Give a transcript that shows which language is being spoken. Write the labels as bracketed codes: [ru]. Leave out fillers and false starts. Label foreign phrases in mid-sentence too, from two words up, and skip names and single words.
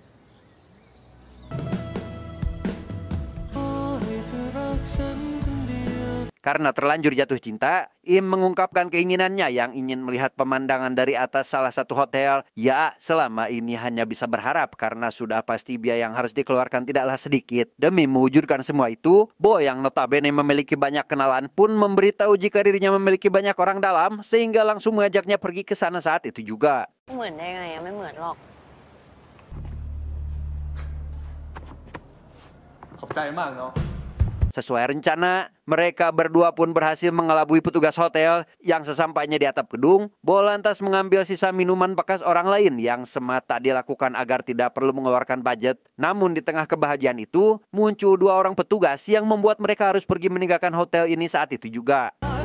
[id] Karena terlanjur jatuh cinta, Im mengungkapkan keinginannya yang ingin melihat pemandangan dari atas salah satu hotel. Ya, selama ini hanya bisa berharap karena sudah pasti biaya yang harus dikeluarkan tidaklah sedikit. Demi mewujudkan semua itu, Bo yang notabene memiliki banyak kenalan pun memberitahu jika dirinya memiliki banyak orang dalam, sehingga langsung mengajaknya pergi ke sana saat itu juga. [th] เหมือนได้ไงอะไม่เหมือนหรอก ขอบใจมากเนาะ [id] Sesuai rencana, mereka berdua pun berhasil mengelabui petugas hotel. Yang sesampainya di atap gedung, Bo lantas mengambil sisa minuman bekas orang lain yang semata dilakukan agar tidak perlu mengeluarkan budget. Namun di tengah kebahagiaan itu, muncul 2 orang petugas yang membuat mereka harus pergi meninggalkan hotel ini saat itu juga.